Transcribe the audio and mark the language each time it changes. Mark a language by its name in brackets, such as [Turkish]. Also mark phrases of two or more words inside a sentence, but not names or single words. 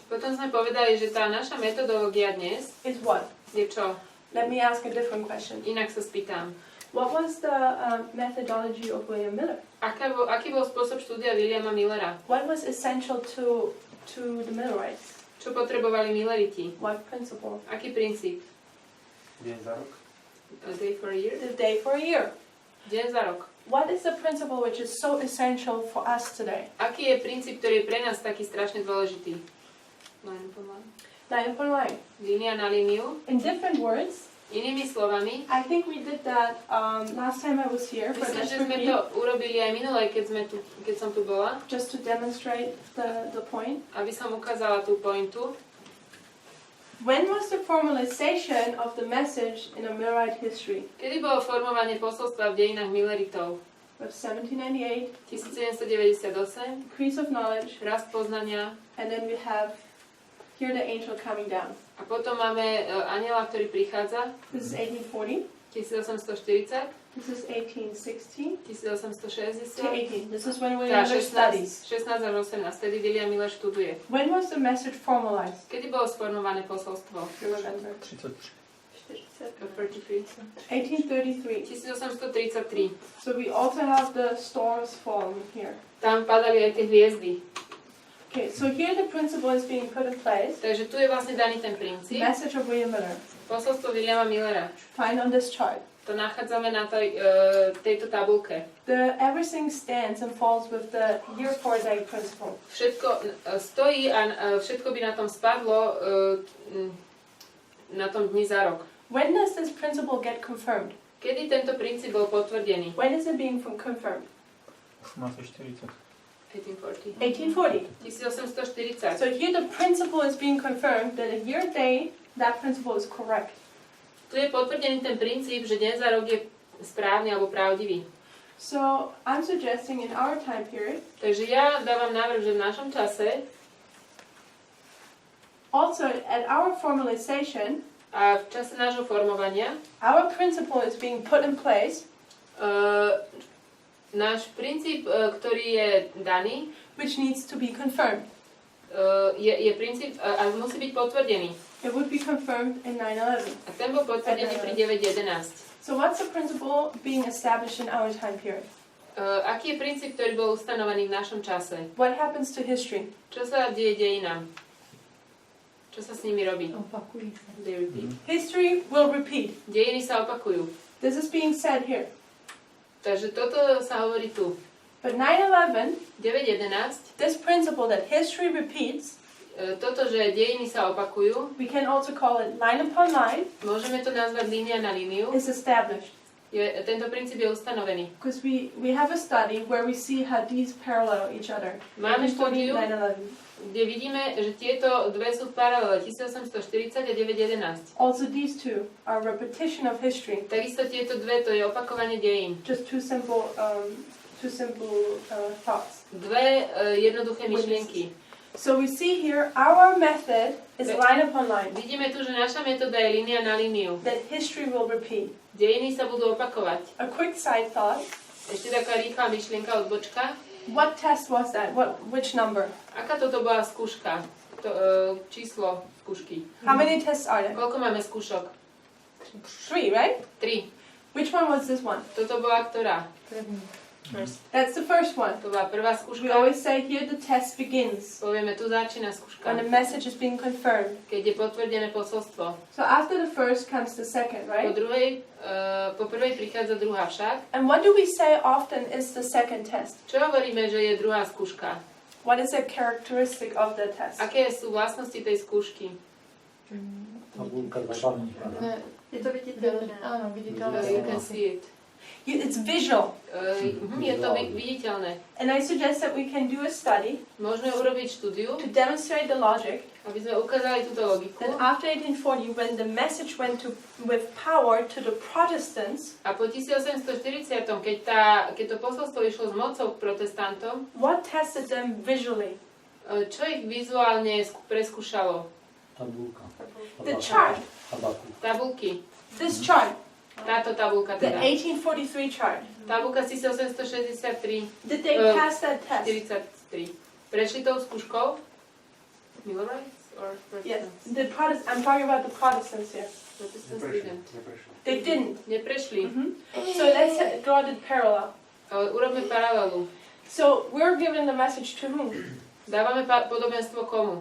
[Slovak] Potom sme povedali, že tá naša metodológia dnes [English] is what? [Slovak] Je čo? [English] Let me ask a different question. [Slovak] Inak sa spýtam. [English] What was the methodology of William Miller? [Slovak] Aký bol spôsob štúdia Williama Millera? [English] What was essential to the Millerites? [Slovak] Čo potrebovali Milleriti? [English] What principle? [Slovak] Aký princíp? Deň za rok. [English] A day for a year? The day for a year. [Slovak] Deň za rok. [English] What is the principle which is so essential for us today? [Slovak] Aký je princíp, ktorý je pre nás taký strašne dôležitý? [English] Line upon line. Line upon line. [Slovak] Línia na líniu. [English] In different words. [Slovak] Inými slovami, [English] I think we did that last time I was here. [Slovak] Myslím, že sme to urobili aj minulé, keď som tu bola. [English] Just to demonstrate the point. [Slovak] Aby som ukázala tú pointu. [English] When was the formalization of the message in Millerite history? [Slovak] Kedy bolo formovanie posolstva v dejinách Milleritov? [English] Of 1798, 1798, increase of knowledge, [Slovak] rast poznania, [English] and then we have here the angel coming down. [Slovak] a potom máme anjela, ktorý prichádza, [English] This is 1840. 1840, This is 1816 1860, to 18. This is when [Slovak] teda [English] William Miller studies. [Slovak] 16 až 18, vtedy William Miller študuje. [English] When was the message formalized? [Slovak] Kedy bolo sformované posolstvo? [English] Remember. 33. 1833. 1833. So we also have the stars falling here. [Slovak] Tam padali aj tie hviezdy. [English] Okay, so here the principle is being put in place. [Slovak] Takže tu je vlastne daný ten [English] The [Slovak] princíp. [English] message of William Miller. [Slovak] Posolstvo Williama Millera. [English] Find on this chart. [Slovak] To nachádzame na tejto tabulke. [English] Everything stands and falls with the year for day principle. [Slovak] Všetko stojí a všetko by na tom spadlo na tom dni za rok. [English] When does this principle get confirmed? [Slovak] Kedy tento princíp bol potvrdený? [English] When is it being confirmed? 1840. 1840. 1840. 1840. So here the principle is being confirmed that a year day, that principle is correct. [Slovak] Tu je potvrdený ten princíp, že deň za rok je správny alebo pravdivý. [English] So I'm suggesting in our time period, [Slovak] Takže ja dávam návrh, že v našom čase [English] also at our formalization, [Slovak] a v čase nášho formovania [English] our principle is being put in place, [Slovak] náš princíp, ktorý je daný, [English] which needs to be confirmed. [Slovak] je princíp a musí byť potvrdený. [English] It would be confirmed in 9/11. [Slovak] A ten bol potvrdený pri 9.11. [English] So what's the principle being established in our time period? [Slovak] Aký je princíp, ktorý bol ustanovený v našom čase? [English] What happens to history? [Slovak] Čo sa deje dejinám? Čo sa s nimi robí? Opakujú sa. [English] They repeat. History will repeat. [Slovak] Dejiny sa opakujú. [English] This is being said here. [Slovak] Takže toto sa hovorí tu. [English] But 9/11, 9.11, this principle that history repeats, [Slovak] toto, že dejiny sa opakujú, [English] we can also call it line upon line, [Slovak] môžeme to nazvať línia na líniu. [English] is established. [Slovak] Tento princíp je ustanovený. [English] Because we have a study where we see how these parallel each other. [Slovak] Máme štúdiu, 9/11. kde vidíme, že tieto dve sú v paralele, 1840 a 9.11. [English] Also these two are repetition of history. [Slovak] Takisto tieto dve, to je opakovanie dejín. [English] Just two simple thoughts. [Slovak] Dve jednoduché myšlienky. [English] So we see here our method is line upon line. [Slovak] Vidíme tu, že naša metóda je línia na líniu. [English] That history will repeat. [Slovak] Dejiny sa budú opakovať. [English] A quick side thought. [Slovak] Ešte taká rýchla myšlienka odbočka. [English] What test was that? Which number? [Slovak] Aká toto bola skúška? Číslo skúšky. [English] How many tests are there? [Slovak] Koľko máme skúšok? [English] 3, right? 3. Which one was this one? [Slovak] Toto bola ktorá? [English] That's the first one. [Slovak] To bola prvá [English] We [Slovak] skúška. [English] always say here the test begins [Slovak] Povieme, tu začína skúška. [English] when the message is being confirmed. [Slovak] Keď je potvrdené posolstvo. [English] So after the first comes the second, right? [Slovak] Po prvej prichádza druhá však. [English] And what do we say often is the second test? [Slovak] Čo hovoríme, že je druhá skúška? [English] What is a characteristic of the test? [Slovak] Aké sú vlastnosti tej skúšky? Tabulka dva. Je to viditeľné. Áno, [English] You can see it. It's visual. [Slovak] Je to viditeľné. [English] And I suggest that we can do a study [Slovak] Môžeme urobiť štúdiu, [English] to demonstrate the logic [Slovak] aby sme ukázali túto logiku. [English] that after 1840, when the message went with power to the Protestants, [Slovak] A po 1840, keď to posolstvo išlo s mocou k protestantom, [English] what tested them visually? [Slovak] čo ich vizuálne preskúšalo? Tabulka. [English] The chart. [Slovak] Tabulky. [English] This chart. [Slovak] Táto tabulka [English] The [Slovak] teda. [English] 1843 chart. [Slovak] Tabulka 1863, [English] Did they pass that test? 43. [Slovak] Prešli tou skúškou? [English] Millerites or Yes. Protestants? I'm talking about the Protestants here. Protestants didn't. They didn't. [Slovak] Neprešli. [English] So let's draw the parallel. [Slovak] Urobme paralelu. [English] So we're giving the message to whom? [Slovak] Dávame podobenstvo komu?